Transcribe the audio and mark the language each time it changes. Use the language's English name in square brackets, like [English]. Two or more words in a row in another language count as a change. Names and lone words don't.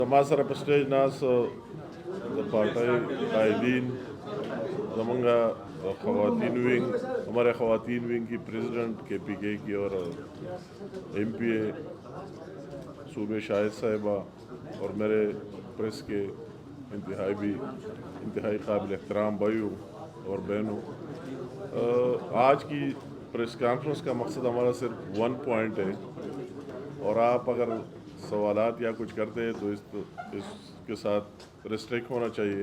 [Pashto] زما سره په سټیج ناست د پارټۍ قائدین زمونږ خواتین ونگ [Urdu] ہمارے خواتین ونگ کی پریزیڈنٹ کے پی کے کی اور ایم پی اے صوبے شاہد صاحبہ اور میرے پریس کے انتہائی قابل احترام بھائیوں اور بہنوں، آج کی [English] press conference [Urdu] کا مقصد ہمارا صرف 1 پوائنٹ ہے، اور آپ اگر سوالات یا کچھ کرتے ہیں تو اس کے ساتھ ریسٹرکٹ ہونا چاہیے۔